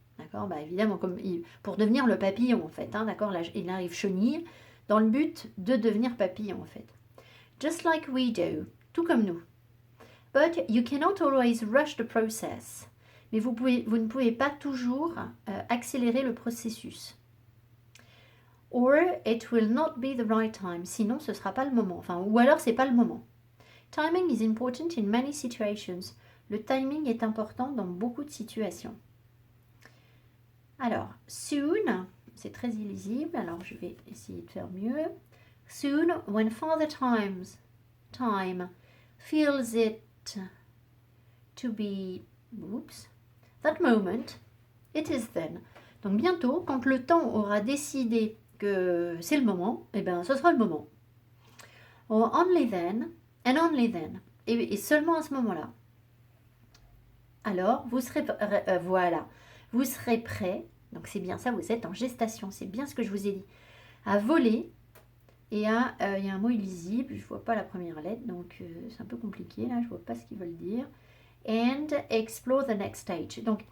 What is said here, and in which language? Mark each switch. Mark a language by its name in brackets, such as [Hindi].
[French] D'accord, bah évidemment, pour devenir le papillon en fait. Hein, d'accord, là, il arrive chenille dans le but de devenir papillon en fait. [English] Just like we do, [French] tout comme nous. [English] But you cannot always rush the process. [French] Mais vous ne pouvez pas toujours accélérer le processus. [English] Or it will not be the right time. [French] Sinon, ce ne sera pas le moment. Enfin, ou alors, ce n'est pas le moment. [English] Timing is important in many situations. [French] Le timing est important dans beaucoup de situations. Alors, soon, c'est très illisible. Alors, je vais essayer de faire mieux. [English] Soon, when Father Time feels it to be, that moment, it is then. [French] Donc, bientôt, quand le temps aura décidé que c'est le moment, eh bien, ce sera le moment. [English] Or only then, and only then. [French] Et seulement à ce moment-là. Alors, vous serez, voilà, vous serez prêt, donc c'est bien ça, vous êtes en gestation, c'est bien ce que je vous ai dit, à voler, et il y a un mot illisible, je ne vois pas la première lettre, donc c'est un peu compliqué, là, je ne vois pas ce qu'ils veulent dire, [English] and explore the next stage.